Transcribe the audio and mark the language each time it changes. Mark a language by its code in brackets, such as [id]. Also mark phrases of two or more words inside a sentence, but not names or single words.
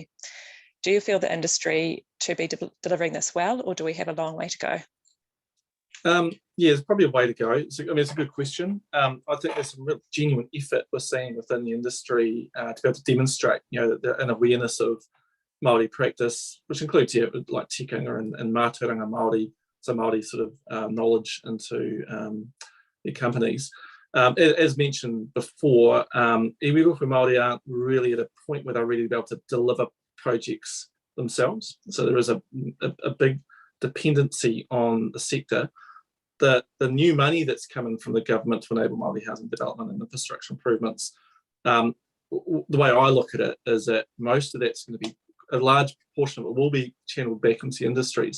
[en] Do you feel the industry to be delivering this well, or do we have a long way to go? Yeah, it's probably a way to go. It's a good question. I think there's some real genuine effort we're seeing within the industry to be able to demonstrate, an awareness of Māori practice, which includes like tikanga and [mi] mātauranga Māori, [en] so Māori sort of knowledge into their companies. As mentioned before, [mi] iwi rohe Māori [en] aren't really at a point where they're ready to be able to deliver projects themselves. So there is a big dependency on the sector. The new money that's coming from the government to enable Māori housing development and infrastructure improvements, the way I look at it is that most of that's going to be, a large portion of it will be channeled back into industries.